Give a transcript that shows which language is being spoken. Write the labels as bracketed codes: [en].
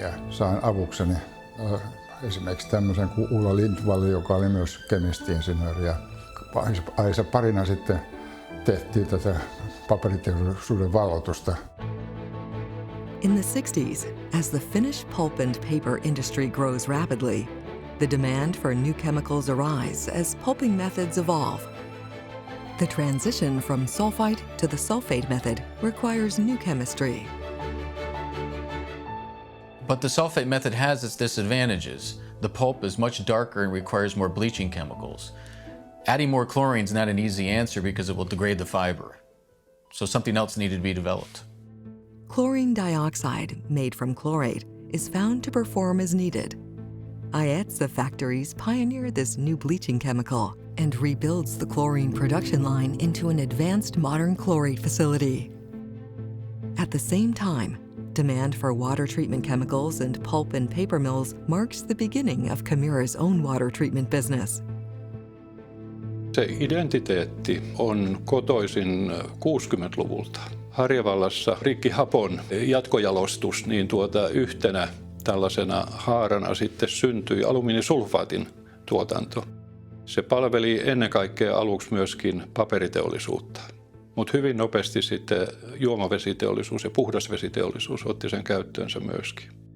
[fi] Ja sain avukseni esimerkiksi tämmöisen kuin Ulla Lindvall, joka oli myös kemisti-insinööri. Ja Aisa parina sitten tehtiin tätä paperiteollisuuden valotusta. [en] In the 60s, as the Finnish pulp and paper industry grows rapidly, the demand for new chemicals arise as pulping methods evolve. The transition from sulfite to the sulfate method requires new chemistry. But the sulfate method has its disadvantages. The pulp is much darker and requires more bleaching chemicals. Adding more chlorine is not an easy answer because it will degrade the fiber. So something else needed to be developed. Chlorine dioxide, made from chlorate, is found to perform as needed. Aetsa factories pioneer this new bleaching chemical and rebuilds the chlorine production line into an advanced modern chlorate facility. At the same time, demand for water treatment chemicals and pulp and paper mills marks the beginning of KEMIRA's own water treatment business. [fi] Se identiteetti on kotoisin 60-luvulta. Harjavallassa rikkihapon jatkojalostus, niin yhtenä tällaisena haarana sitten syntyi alumiinisulfaatin tuotanto. Se palveli ennen kaikkea aluksi myöskin paperiteollisuutta, mutta hyvin nopeasti sitten juomavesiteollisuus ja puhdasvesiteollisuus otti sen käyttöönsä myöskin.